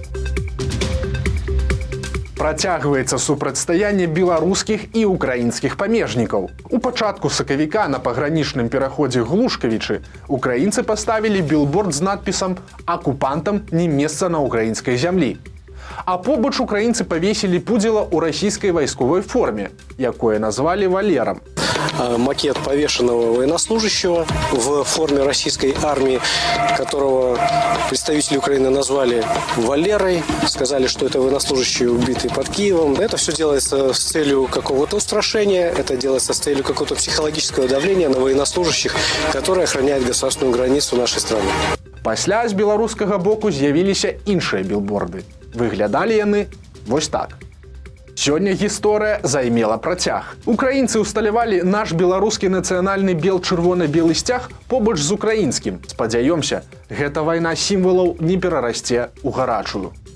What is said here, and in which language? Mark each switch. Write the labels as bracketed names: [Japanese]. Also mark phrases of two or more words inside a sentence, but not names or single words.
[Belarusian] Працягваецца супрацьстаянне беларускіх і украінскіх памежнікаў. У пачатку сакавіка на пагранічным пераходзе Глушкавічы украінцы паставілі білборд з надпісам «Акупантам не месца на украінскай зямлі». А побач украінцы павесілі пудзіла ў расійскай вайсковай форме, якое назвалі Валерам. [Russian] Макет повешенного военнослужащего в форме российской армии, которого представители Украины назвали Валерой, сказали, что это военнослужащий, убитый под Киевом. Это все делается с целью какого-то устрашения, это делается с целью какого-то психологического давления на военнослужащих, которые охраняют государственную границу нашей страны. [Belarusian] Пасля з беларускага боку з'явіліся іншыя білборды. Выглядалі яны вось так. Сёння гісторыя займела працяг. Украінцы ўсталявалі наш беларускі нацыянальны бел-чырвона-белы сцяг побач з украінскім. Спадзяёмся, гэта вайна сімвалаў не перарасце ў гарачую.